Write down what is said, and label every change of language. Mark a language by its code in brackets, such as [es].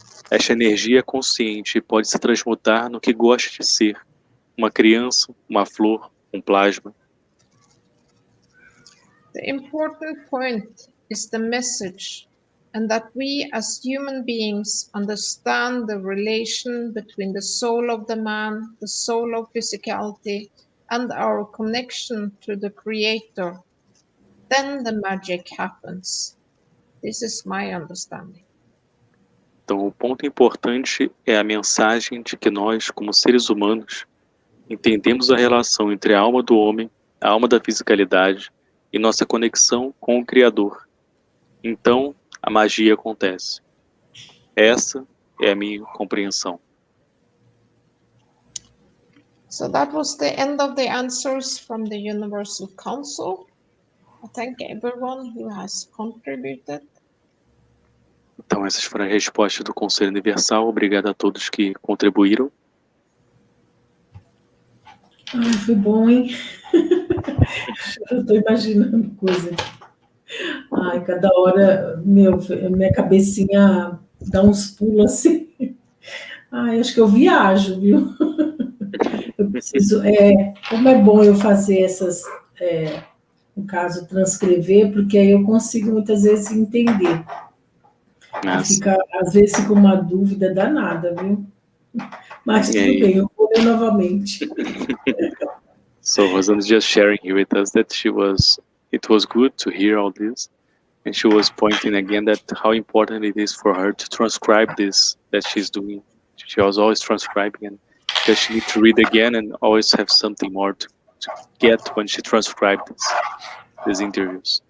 [pt] Esta energia é consciente e pode se transmutar no que gosta de ser, uma criança, uma flor, um plasma. [en] The important point is the message, and that we as human beings understand the relation between the soul of the man, the soul of physicality, and our connection to the Creator. Then the magic happens. This is my understanding. [pt] Então, o ponto importante é a mensagem de que nós, como seres humanos, entendemos a relação entre a alma do homem, a alma da fisicalidade e nossa conexão com o Criador. Então, a magia acontece. Essa é a minha compreensão. [en] So that was the end of the answers from the Universal Council. I thank everyone who has contributed. [pt] Então, essas foram as respostas do Conselho Universal. Obrigado a todos que contribuíram. Ai, foi bom, hein? Eu estou imaginando coisa. Ai, cada hora, minha cabecinha dá uns pulos assim. Ai, acho que eu viajo, viu? Eu preciso, como é bom eu fazer essas, no caso, transcrever, porque aí eu consigo muitas vezes entender. Às vezes fica uma dúvida danada, viu? Mas tudo bem, eu vou ler novamente. [en] So Rosanna just sharing here with us that it was good to hear all this, and she was pointing again that how important it is for her to transcribe this that she's doing. She was always transcribing, and that she needs to read again and always have something more to get when she transcribed these interviews.